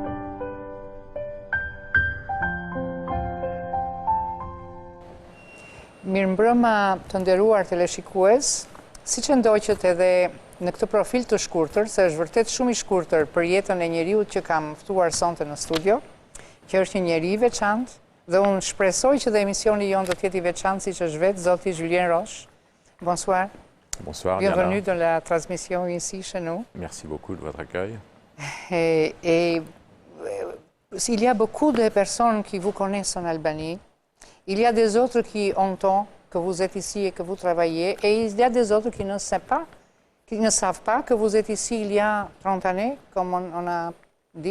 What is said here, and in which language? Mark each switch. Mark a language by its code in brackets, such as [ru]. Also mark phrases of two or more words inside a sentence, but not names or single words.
[sq] Mirëmbrëma të nderuar teleshikues, siç e ndoqët edhe në këtë profil të shkurtër, se është vërtet shumë i shkurtër për jetën e njeriut që kam ftuar sonte në studio, që është një njeri i veçantë, dhe unë shpresoj që dhe emisioni jonë do të jetë i veçantë siç është vetë zoti Julien Roche. [fr] Bonsoir. Bonsoir, Bienvenue Diana. dans la transmission ici chez nous. Merci beaucoup de votre accueil. Il y a beaucoup de personnes qui vous connaissent en Albanie. Il y a des autres qui ont temps que vous êtes ici et que vous travaillez, et il y a des autres qui ne savent pas que vous êtes ici il y a 30 années, comme on a dit.